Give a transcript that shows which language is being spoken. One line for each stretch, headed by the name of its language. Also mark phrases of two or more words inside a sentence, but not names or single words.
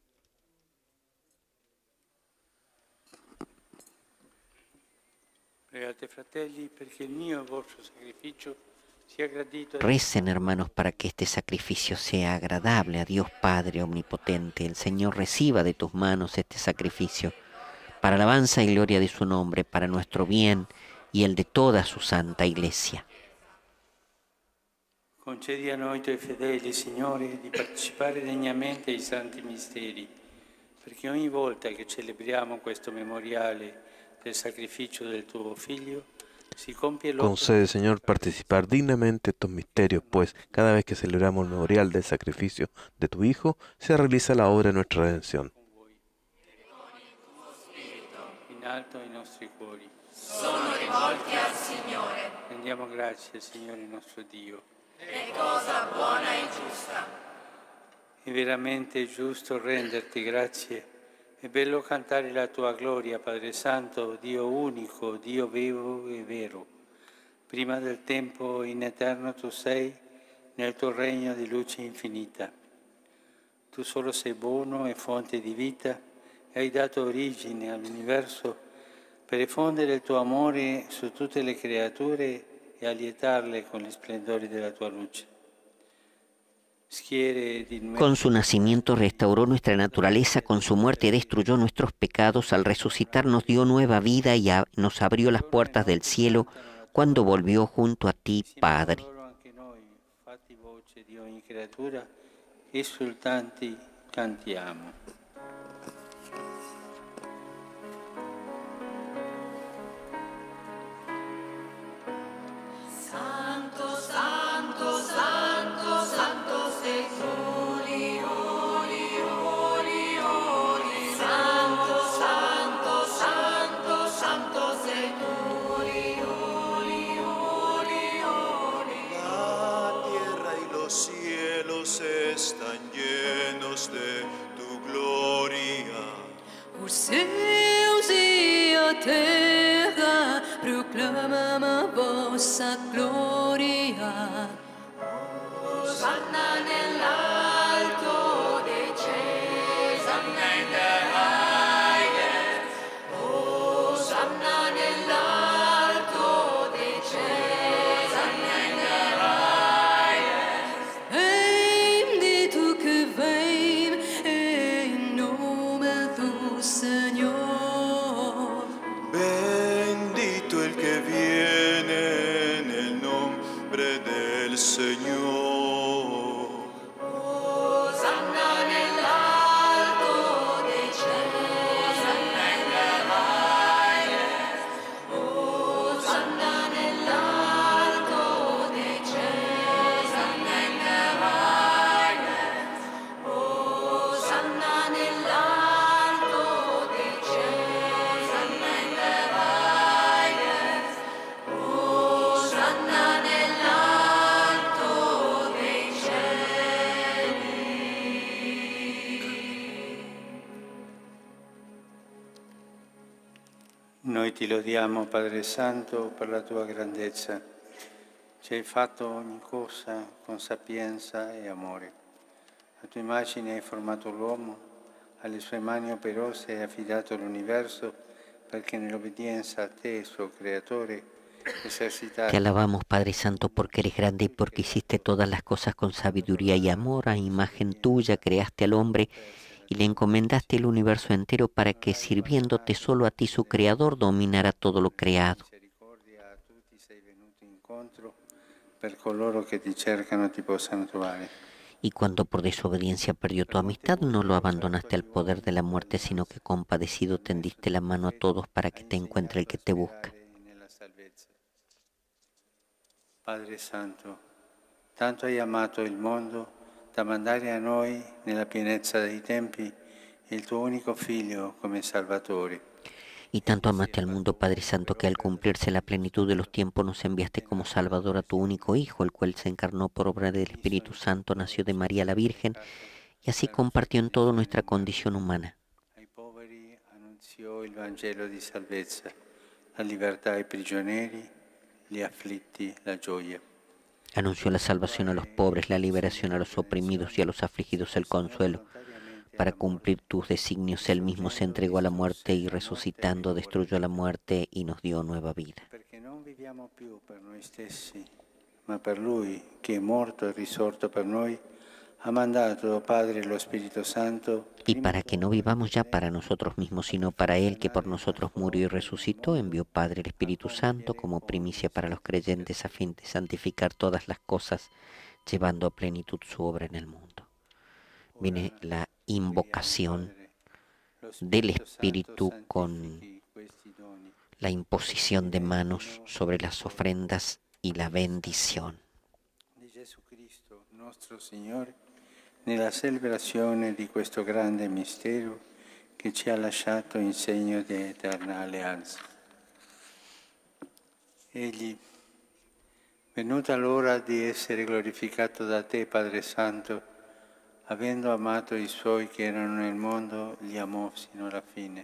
Spanish: Recen, hermanos, para que este sacrificio sea agradable a Dios Padre Omnipotente. El Señor reciba de tus manos este sacrificio, para alabanza y gloria de su nombre, para nuestro bien y el de toda su santa Iglesia.
Italian: Concedi a noi tuoi fedeli, Signore, di partecipare degnamente ai santi misteri, perché ogni volta che celebriamo questo memoriale del sacrificio del tuo Figlio, si compie l'opera.
Spanish: Concede, Señor, participar dignamente estos misterios, pues cada vez que celebramos el memorial del sacrificio de tu Hijo, se realiza la obra de nuestra redención.
Italian: In alto ai nostri cuori. Sono rivolti al Signore. Rendiamo grazie, Signore nostro Dio. È cosa buona e giusta. È veramente giusto renderti grazie. È bello cantare la tua gloria, Padre Santo, Dio unico, Dio vivo e vero. Prima del tempo in eterno tu sei, nel tuo regno di luce infinita. Tu solo sei buono e fonte di vita, e hai dato origine all'universo per diffondere il tuo amore su tutte le creature e allietarle con gli splendori della tua luce.
Spanish: Con su nacimiento restauró nuestra naturaleza, con su muerte destruyó nuestros pecados, al resucitar nos dio nueva vida y nos abrió las puertas del cielo cuando volvió junto a ti, Padre.
Italian: Anche noi, fatti voce di ogni creatura, esultanti cantiamo. Santo, santo, santo, santo sei tu.
English: Holy, holy, holy, holy.
Italian: Santo, santo, santo, santo sei tu.
English: Holy, holy, holy, holy.
Spanish: La tierra y los cielos están llenos de tu gloria.
Portuguese: Os céus e a terra proclamam a vossa glória.
Italian: Hosanna nell'alto dei cieli,
English: Hosanna in the highest.
Italian: Hosanna nell'alto dei cieli,
English: Hosanna in the highest.
Portuguese: Bendito que vem em nome do Senhor.
Spanish: Bendito el que viene en el nombre del Señor.
Italian: Hosanna nell'alto dei cieli,
English: Hosanna in the highest.
Italian: Hosanna nell'alto dei cieli,
English: Hosanna in the highest.
Italian: Hosanna nell'alto dei cieli,
English: Hosanna in the highest.
Italian: Hosanna nell'alto dei cieli. Noi ti lodiamo, Padre Santo, per la tua grandezza. Ci hai fatto ogni cosa con sapienza e amore. A tua immagine hai formato l'uomo, alle sue mani operose hai affidato l'universo perché nell'obbedienza a te, suo creatore,
Spanish: Te alabamos, Padre Santo, porque eres grande y porque hiciste todas las cosas con sabiduría y amor. A imagen tuya creaste al hombre y le encomendaste el universo entero para que, sirviéndote solo a ti, su creador, dominara todo lo creado.
Italian: misericordia a tutti sei venuto incontro per coloro che ti cercano ti possano trovare.
Spanish: Y cuando por desobediencia perdió tu amistad, no lo abandonaste al poder de la muerte, sino que compadecido tendiste la mano a todos para que te encuentre el que te busca.
Italian: Nella salvezza. Padre Santo, tanto hai amato il mondo da mandare a noi, nella pienezza dei tempi, il tuo unico Figlio come Salvatore.
Spanish: Y tanto amaste al mundo, Padre Santo, que al cumplirse la plenitud de los tiempos nos enviaste como Salvador a tu único Hijo, el cual se encarnó por obra del Espíritu Santo, nació de María la Virgen, y así compartió en todo nuestra condición humana. Ai poveri annunziò il Vangelo di salvezza, la libertà ai prigionieri, gli afflitti, la gioia. Anunció la salvación a los pobres, la liberación a los oprimidos y a los afligidos el consuelo. Para cumplir tus designios, Él mismo se entregó a la muerte y resucitando destruyó la muerte y nos dio nueva vida.
Italian: Perché non viviamo più per noi stessi, ma per Lui che è morto e risorto per noi, ha mandato, Padre, lo Spirito Santo.
Spanish: Y para que no vivamos ya para nosotros mismos, sino para Él que por nosotros murió y resucitó, envió Padre el Espíritu Santo como primicia para los creyentes a fin de santificar todas las cosas, llevando a plenitud su obra en el mundo. Viene la invocación del Espíritu con la imposición de manos sobre las ofrendas y la bendición.
Italian: Di Gesù Cristo, nostro Signore, nella celebrazione di questo grande mistero che ci ha lasciato in segno di eterna alleanza. Egli, venuta l'ora di essere glorificato da te, Padre Santo, avendo amato i suoi che erano nel mondo, li amò sino alla fine.